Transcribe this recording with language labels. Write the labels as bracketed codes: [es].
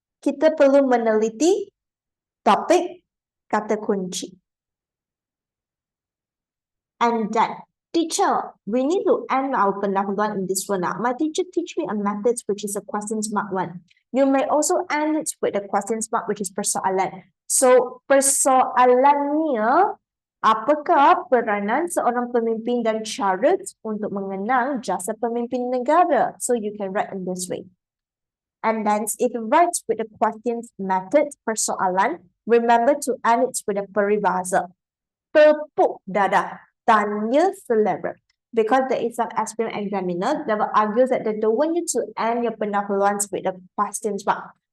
[ms] Kita perlu meneliti topik kata kunci. [en] And that, teacher, we need to end our pendahuluan in this one now. My teacher teach me a method which is a questions mark one. You may also end it with a questions mark which is persoalan. [ms] So persoalannya, apakah peranan seorang pemimpin dan cara untuk mengenang jasa pemimpin negara? [en] So you can write in this way. And then if you write with the questions method persoalan, remember to end it with a peribahasa. [ms] Tepuk dada. Tanya selera. [en] Because there is some aspirant examiner that will argue that they don't want you to end your pendahuluan with the questions mark.